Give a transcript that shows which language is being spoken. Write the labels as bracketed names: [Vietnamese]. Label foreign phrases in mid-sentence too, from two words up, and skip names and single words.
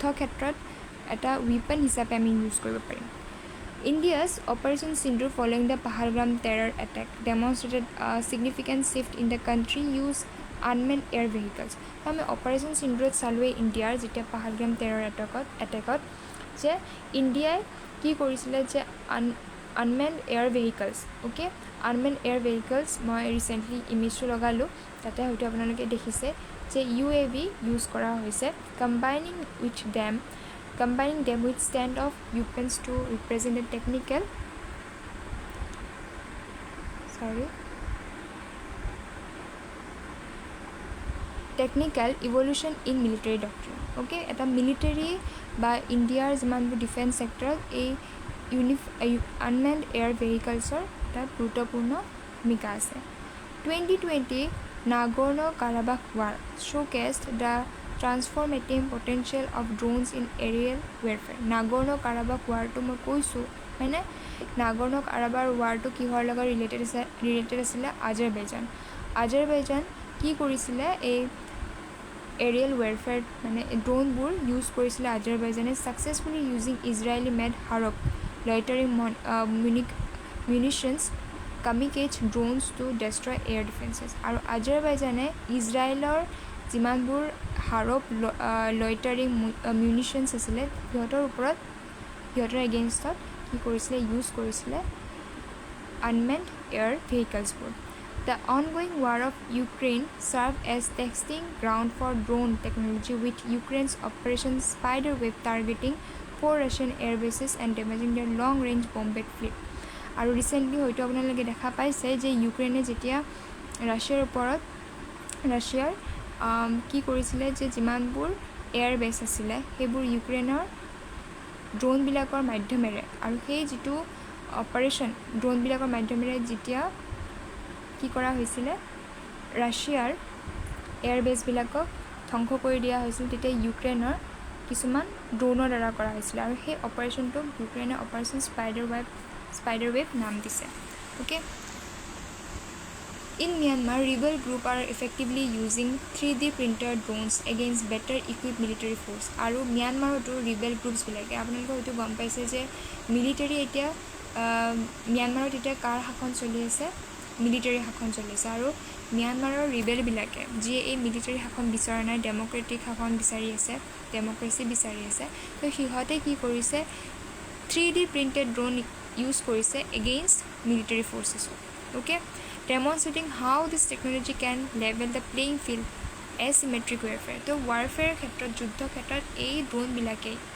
[Assamese] ক্ষেত্ৰত এটা ৱেপন হিচাপে আমি ইউজ কৰিব পাৰিম [English] India's Operation Sindoor following the Pahalgam terror attack demonstrated significant shift in the country use unmanned air vehicles [Assamese] আমি অপাৰেশ্যন সিন্দুৰত চালোৱে ইণ্ডিয়াৰ যেতিয়া পাহালগ্ৰাম [English] terror attack [Assamese] যে ইণ্ডিয়াই কি কৰিছিলে যে [English] unmanned air vehicles [Assamese] অ'কে [English] unmanned air vehicles [Assamese] মই ৰিচেণ্টলি ইমেজটো লগালোঁ তাতে হয়তো আপোনালোকে দেখিছে যে UAV ইউজ কৰা হৈছে কম্বাইনিং [English] them with stand of weapons to represent a technical evolution in military doctrine okay [Assamese] এটা মিলিটাৰী বা ইণ্ডিয়াৰ যিমানবোৰ [English] defence sector [Assamese] এই [English] unmanned air vehicles [Assamese] এটা গুৰুত্বপূৰ্ণ ভূমিকা আছে 2020 নাগৰ্ণ-কাৰাবাখ ৱাৰ [English] showcased the transformative potential of drones in aerial warfare [Assamese] নাগৰ্ণ-কাৰাবাখ ৱাৰটো মই কৈছোঁ হয়নে নাগৰ্ণ-কাৰাবাখ ৱাৰটো কিহৰ লগত ৰিলেটেড আছিলে আজাৰবাইজান কি কৰিছিলে এই [English] aerial warfare [Assamese] মানে ড্ৰোনবোৰ ইউজ কৰিছিলে আজাৰবাইজানে [English] successfully using Israeli made Harop loitering munitions kamikaze drones to destroy air defenses [Assamese] আৰু আজাৰবাইজানে ইজৰাইলৰ যিমানবোৰ হাৰপ [English] loitering munitions [Assamese] আছিলে সিহঁতৰ এগেইনষ্টত কি কৰিছিলে ইউজ কৰিছিলে আনমেণ্ড এয়াৰ ভেহিকলছবোৰ [English] The ongoing war of Ukraine served as testing ground for drone technology with Ukraine's Operation Spiderweb targeting 4 Russian air bases and damaging their long-range bombed fleet. [Assamese] আৰু ৰিচেণ্টলি হয়তো আপোনালোকে দেখা পাইছে যে ইউক্ৰেইনে যেতিয়া ৰাছিয়াৰ কি কৰিছিলে যে যিমানবোৰ [English] air base [Assamese] আছিলে সেইবোৰ ইউক্ৰেইনৰ ড্ৰোনবিলাকৰ মাধ্যমেৰে আৰু সেই যিটো অপাৰেশ্যন ড্ৰোনবিলাকৰ মাধ্যমেৰে যেতিয়া কি কৰা হৈছিলে ৰাছিয়াৰ [English] air base [Assamese] ধ্বংস কৰি দিয়া হৈছিল তেতিয়া ইউক্ৰেইনৰ কিছুমান ড্ৰোনৰ দ্বাৰা কৰা হৈছিলে আৰু সেই অপাৰেশ্যনটোক ইউক্ৰেইনে অপাৰেশ্যন স্পাইডাৰৱেব নাম দিছে অ'কে [English] In Myanmar, rebel group are effectively using 3D printed drones against better equipped military force. [Assamese] আৰু মিয়ানমাৰতো [English] rebel groups [Assamese] বিলাকে আপোনালোকে হয়তো গম পাইছে যে মিলিটাৰী এতিয়া ম্যানমাৰত এতিয়া কাৰ শাসন চলি আছে মিলিটাৰী শাসন চলি আছে আৰু ম্যানমাৰৰ ৰিবেলবিলাকে যিয়ে এই মিলিটাৰী শাসন বিচৰা নাই ডেমক্ৰেটিক শাসন বিচাৰি আছে ডেমক্ৰেচি বিচাৰি আছে তো সিহঁতে কি কৰিছে 3D [English] printed drone [Assamese] ইউজ কৰিছে [English] against military forces okay demonstrating how this technology can level the playing field asymmetric warfare [Assamese] তো ৱাৰফেয়াৰ ক্ষেত্ৰত যুদ্ধ ক্ষেত্ৰত এই ড্ৰোনবিলাকেই